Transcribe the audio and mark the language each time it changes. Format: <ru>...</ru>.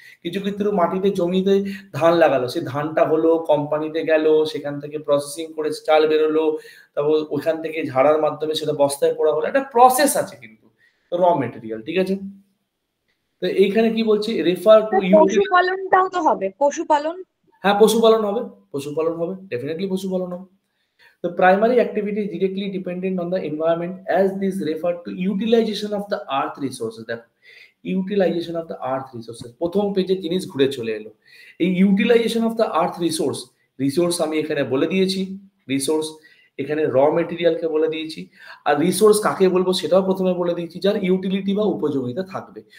<bn>কিছু ক্ষেত্রে মাটিতে, জমিতে ধান লাগালো, সেই ধানটা হলো, কোম্পানিতে গেল, সেখান থেকে প্রসেসিং করে চাল বেরোলো, তারপর ওইখান থেকে ঝাড়ার মাধ্যমে সেটা বস্তায় পড়া হলো, একটা প্রসেস আছে কিন্তু, র মেটেরিয়াল, ঠিক আছে। তো এইখানে কি বলছে, রেফার টু পশুপালনটাও তো হবে, পশুপালন। হ্যাঁ, পশুপালন হবে, পশুপালন হবে, ডেফিনেটলি পশুপালন হবে।</bn> <en>The primary activity is directly dependent on the environment, as this refer to utilization of the earth resources.</en> <bn>দেখো,</bn> <en>utilization of the earth resources,</en> <bn>প্রথম পেজে জিনিস ঘুরে চলে এলো। এই</bn> <en>utilization of the earth resource,</en> <bn>resource আমি এখানে বলে দিয়েছি, রিসোর্স এখানে র মেটেরিয়ালকে বলে দিয়েছি। আর রিসোর্স কাকে বলবো সেটাও প্রথমে বলে দিয়েছি, যার ইউটিলিটি বা উপযোগিতা থাকবে।</bn>